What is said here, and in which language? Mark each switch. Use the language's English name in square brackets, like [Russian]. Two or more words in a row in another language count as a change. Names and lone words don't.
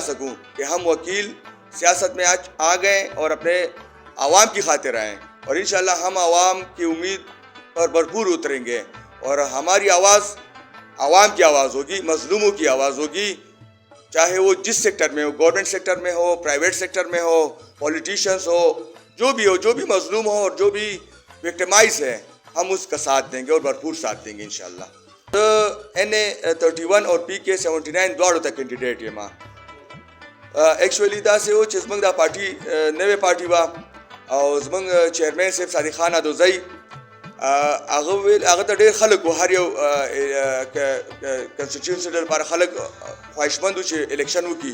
[Urdu] سکوں کہ ہم وکیل سیاست میں آ گئے اور اپنے عوام کی خاطر آئیں, اور انشاءاللہ ہم عوام کی امید پر بھرپور اتریں گے, اور ہماری آواز عوام کی آواز ہوگی, مظلوموں کی آواز ہوگی, چاہے وہ جس سیکٹر میں ہو, [English] government sector [Urdu] میں ہو, [English] private sector [Urdu] میں ہو, پولیٹیشینس ہو, جو بھی مظلوم ہو اور جو بھی وکٹمائز ہے, ہم اس کا ساتھ دیں گے اور بھرپور ساتھ دیں گے انشاءاللہ. [Pashto] تو NA31 اور PK79 دواړو ته کینډیډیټ یم. ایکچولی داسې و چې زموږ دا پارټي نوې پارټي وه, او زموږ چیرمین صاحب صادق خان ادوزی هغه ته ډېر خلک و, هر یو کنسټیټیوشن لپاره خلک خواهشمند و چې الیکشن وکړي.